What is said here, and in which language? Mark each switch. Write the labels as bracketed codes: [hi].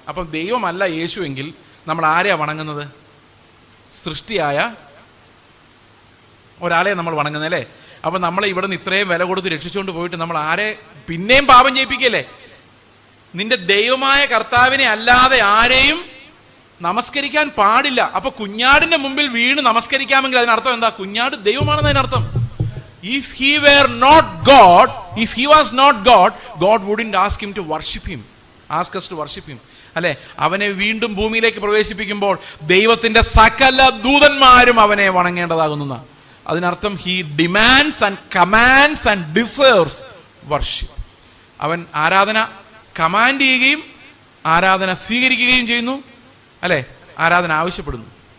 [ml] അപ്പം ദൈവമല്ല യേശു എങ്കിൽ നമ്മൾ ആരെയാണ് വണങ്ങുന്നത്? സൃഷ്ടിയായ ഒരാളെ നമ്മൾ വണങ്ങുന്നത്, അല്ലേ? അപ്പം നമ്മളെ ഇവിടെ നിന്ന് ഇത്രയും വില കൊടുത്ത് രക്ഷിച്ചുകൊണ്ട് പോയിട്ട് നമ്മൾ ആരെ പിന്നെയും പാപം ചെയ്യിപ്പിക്കല്ലേ? നിന്റെ ദൈവമായ കർത്താവിനെ അല്ലാതെ ആരെയും നമസ്കരിക്കാൻ പാടില്ല. അപ്പൊ കുഞ്ഞാടിന്റെ മുമ്പിൽ വീണ് നമസ്കരിക്കാമെങ്കിൽ അതിനർത്ഥം എന്താ? കുഞ്ഞാട് ദൈവമാണെന്ന് അതിനർത്ഥം. [en] If he were not God, if he was not God, God wouldn't ask him to worship him, ask us to worship him. [ml] അല്ലെ? അവനെ വീണ്ടും ഭൂമിയിലേക്ക് പ്രവേശിപ്പിക്കുമ്പോൾ ദൈവത്തിന്റെ സകല ദൂതന്മാരും അവനെ വണങ്ങേണ്ടതാകുന്ന അതിനർത്ഥം [en] he demands and commands and deserves worship. [ml] അവൻ ആരാധന കമാൻഡ് ചെയ്യുകയും ആരാധന സ്വീകരിക്കുകയും ചെയ്യുന്നു, അല്ലെ? ആരാധന ആവശ്യപ്പെടുന്നു.